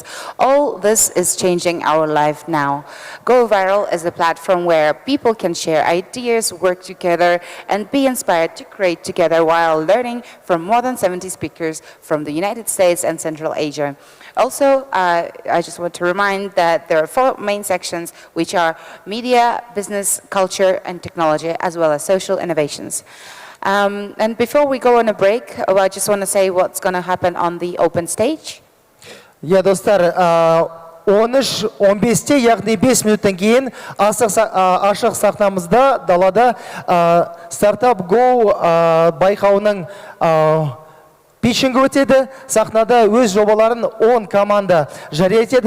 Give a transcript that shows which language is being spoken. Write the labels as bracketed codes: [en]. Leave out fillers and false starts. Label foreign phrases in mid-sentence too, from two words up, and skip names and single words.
[en] All this is changing our life now. Go Viral is a platform where people can share ideas, work together, and be inspired to create together while learning from more than 70 speakers from the United States and Central Asia. Also, I just want to remind that there are 4 main sections, which are media, business, culture, and technology, as well as social innovations. And before we go on a break, I just want to say what's going to happen on the open stage. [kk] Я, достар, 13-15-те, яғни 5 минуттан кейін ашық сахнамызда далада Startup Go байқауының питчингі өтеді. Сахнада өз жобаларын 10 команда жария етеді.